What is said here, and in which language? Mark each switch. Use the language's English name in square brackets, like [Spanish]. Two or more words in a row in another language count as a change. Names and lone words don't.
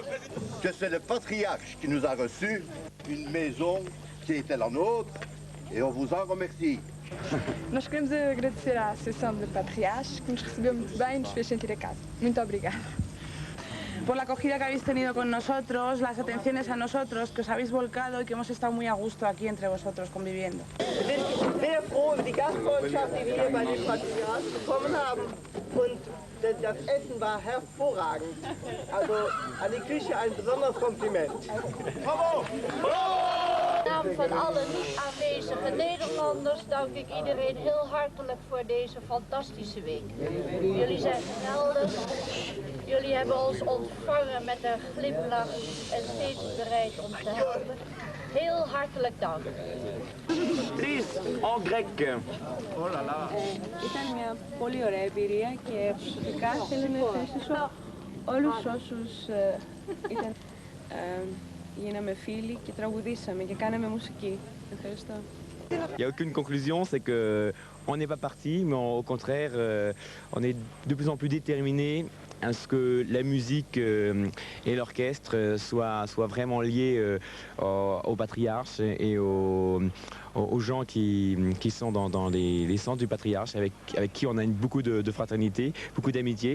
[French] que c'est le patriarche qui nous a reçus, une maison qui était la nôtre, et on vous en remercie. [Portuguese] Nós queremos agradecer à Associação de Patriarcas, que nos recebeu muito bem e nos fez sentir a casa. Muito obrigada. [Spanish] Por la acogida que habéis tenido con nosotros, las atenciones a nosotros, que os habéis volcado y que hemos estado muy a gusto aquí entre vosotros conviviendo. [German] Wir sind sehr froh über die Gastfreundschaft, die wir hier bei den Patriarchen bekommen haben. Und das Essen war hervorragend. Also an die Küche ein besonderes Kompliment. Bravo! [Dutch] In naam van alle niet aanwezige Nederlanders dank ik iedereen heel hartelijk voor deze fantastische week. Jullie zijn geweldig. Jullie hebben ons ontvangen met een glimlach en steeds bereid om te helpen. Heel hartelijk dank. [Greek] Τρεις, [French] en grec. [Greek] Ήταν μια πολύ ωραία εμπειρία και προσωπικά θέλω να ευχαριστήσω όλους όσους γίναμε φίλοι και τραγουδήσαμε και κάναμε μουσική. Ευχαριστώ. [French] Il n'y a aucune conclusion, c'est que on n'est pas parti, mais au contraire, on est de plus en plus déterminé à ce que la musique et l'orchestre soient vraiment liés aux patriarches et aux gens qui sont dans les centres du patriarche, avec qui on a beaucoup de fraternité, beaucoup d'amitié.